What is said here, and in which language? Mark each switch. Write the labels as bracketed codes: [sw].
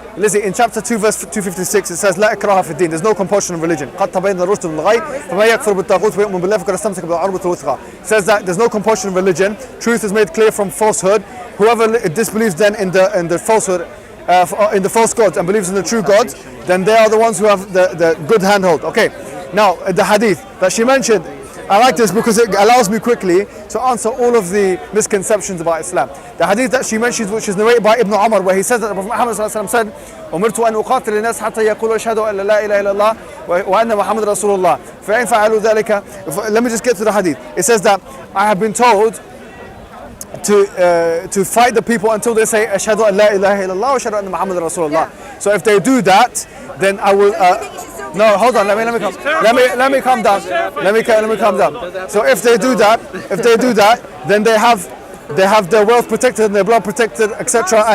[en] Lizzie, in chapter 2 verse 256 it says [ar] لا إكراه في الدين, [en] there's no compulsion in religion. [ar] قد تبين الرشد من الغي فما يكفر بالطاغوت ويؤمن بالله فقد استمسك بالعروة الوثقى. [en] It says that there's no compulsion in religion. Truth is made clear from falsehood. Whoever disbelieves then in the falsehood, in the false gods and believes in the true gods, then they are the ones who have the good handhold. Okay, now the hadith that she mentioned, I like this because it allows me quickly to answer all of the misconceptions about Islam. The hadith that she mentions, which is narrated by Ibn Umar, where he says that Prophet Muhammad said, [ar] أمرت أن أقاتل الناس حتى يقولوا أشهد أن لا إله إلا الله وأن محمد رسول الله فإن فعلوا ذلك. [en] Let me just get to the hadith. It says that I have been told to fight the people until they say [ar] أشهد أن لا إله إلا الله وأشهد أن محمد رسول الله. [en] So if they do that, then I will. No, hold on. Let me calm down. Let me calm down. So if they do that, then they have their wealth protected and their blood protected, etc.